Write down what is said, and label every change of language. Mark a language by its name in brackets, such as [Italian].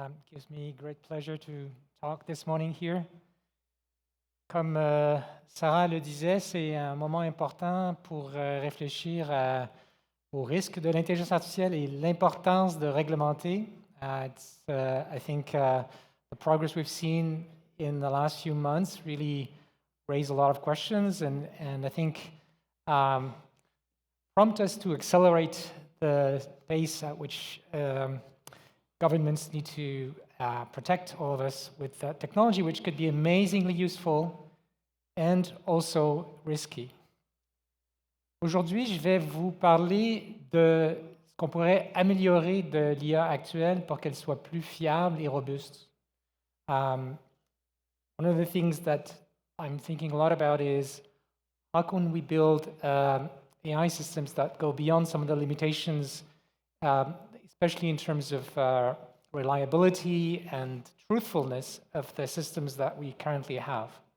[English] Gives me great pleasure to talk this morning here. [French] Comme Sarah le disait, c'est un moment important pour réfléchir aux risques de l'intelligence artificielle et l'importance de réglementer. [English] I think the progress we've seen in the last few months really raised a lot of questions and I think prompt us to accelerate the pace at which governments need to protect all of us with technology, which could be amazingly useful and also risky. [French] Aujourd'hui, je vais vous parler de ce qu'on pourrait améliorer de l'IA actuelle pour qu'elle soit plus fiable et robuste. [English] One of the things that I'm thinking a lot about is how can we build AI systems that go beyond some of the limitations, especially in terms of reliability and truthfulness of the systems that we currently have.